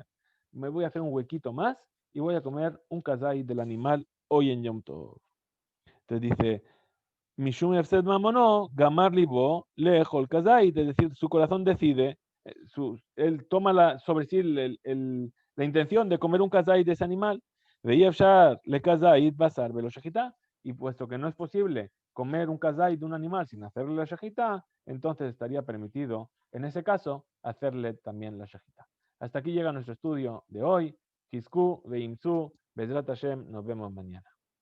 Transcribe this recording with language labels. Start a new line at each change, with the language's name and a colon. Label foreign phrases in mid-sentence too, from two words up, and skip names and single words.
Spanish: Me voy a hacer un huequito más y voy a comer un kazay del animal hoy en Yom Tov. Entonces dice,
Hebrew: משום הפסד ממונו גמר לבו לאכול כזית,
Spanish: es decir, su corazón decide, él toma sobre sí la intención de comer un kazait de ese animal,
Hebrew: ואי אפשר לכזית בשר בלא שחיטה,
Spanish: y puesto que no es posible comer un kazait de un animal sin hacerle la shejitá, entonces estaría permitido, en ese caso, hacerle también la shejitá. Hasta aquí llega nuestro estudio de hoy.
Hebrew: חזקו ואמצו, בעזרת השם,
Spanish: nos vemos mañana.